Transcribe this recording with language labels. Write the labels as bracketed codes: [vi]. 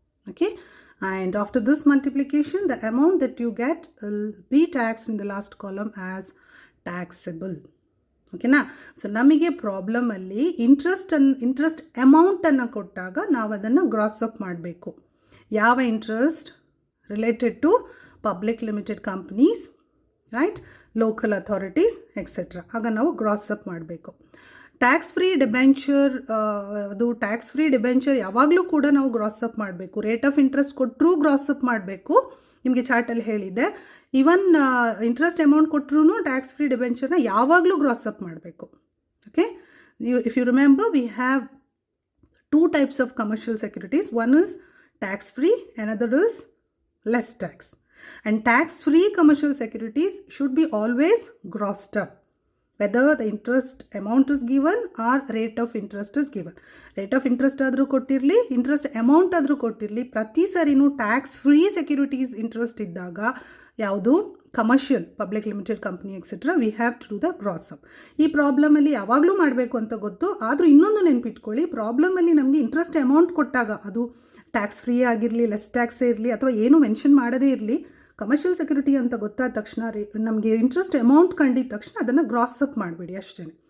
[en] Okay, and after this multiplication, the amount that you get will be taxed in the last column as taxable. Okay na? [kn] So namige problem alli interest amount anna kottaga ನಾವು ಅದನ್ನ gross up ಮಾಡಬೇಕು. [en] ಯಾವ interest related to public limited companies, right, local authorities, etc. [kn] ಆಗ ನಾವು gross up ಮಾಡಬೇಕು. Tax free debenture ಅದು tax free debenture ಯಾವಾಗಲೂ ಕೂಡ ನಾವು ಗ್ರಾಸ್ ಅಪ್ ಮಾಡಬೇಕು. ರೇಟ್ ಆಫ್ ಇಂಟ್ರೆಸ್ಟ್ ಕೊಟ್ಟರೂ ಗ್ರಾಸ್ ಅಪ್ ಮಾಡಬೇಕು. ನಿಮಗೆ ಚಾರ್ಟಲ್ಲಿ ಹೇಳಿದ್ದೆ. ಈವನ್ ಇಂಟ್ರೆಸ್ಟ್ ಅಮೌಂಟ್ ಕೊಟ್ಟರೂ ಟ್ಯಾಕ್ಸ್ ಫ್ರೀ ಡಿಬೆಂಚರ್ನ ಯಾವಾಗಲೂ ಗ್ರಾಸ್ ಅಪ್ ಮಾಡಬೇಕು. [en] Okay, if you remember, we have two types of commercial securities. One is tax free, another is less tax. And tax free commercial securities should be always grossed up, whether the interest amount is given or rate of interest is given. [kn] Rate of interest ಆದರೂ ಕೊಟ್ಟಿರಲಿ, interest amount ಆದರೂ ಕೊಟ್ಟಿರಲಿ, ಪ್ರತಿ ಸರಿನೂ tax free securities interest ಇದ್ದಾಗ ಯಾವುದು commercial public limited company etcetera, [en] We have to do the gross up. [kn] ಈ ಪ್ರಾಬ್ಲಮಲ್ಲಿ ಯಾವಾಗಲೂ ಮಾಡಬೇಕು ಅಂತ ಗೊತ್ತು. ಆದರೂ ಇನ್ನೊಂದು ನೆನಪಿಟ್ಕೊಳ್ಳಿ, ಪ್ರಾಬ್ಲಮಲ್ಲಿ ನಮಗೆ ಇಂಟ್ರೆಸ್ಟ್ ಅಮೌಂಟ್ ಕೊಟ್ಟಾಗ ಅದು ಟ್ಯಾಕ್ಸ್ ಫ್ರೀ ಆಗಿರಲಿ, ಲೆಸ್ ಟ್ಯಾಕ್ಸೇ ಇರಲಿ, ಅಥವಾ ಏನು ಮೆನ್ಷನ್ ಮಾಡದೇ ಇರಲಿ, ಕಮರ್ಷಿಯಲ್ ಸೆಕ್ಯೂರಿಟಿ ಅಂತ ಗೊತ್ತಾದ ತಕ್ಷಣ ನಮಗೆ ಇಂಟ್ರೆಸ್ಟ್ ಅಮೌಂಟ್ ಕಂಡಿದ ತಕ್ಷಣ ಅದನ್ನು ಗ್ರಾಸ್ ಅಪ್ ಮಾಡಿಬಿಡಿ ಅಷ್ಟೇ.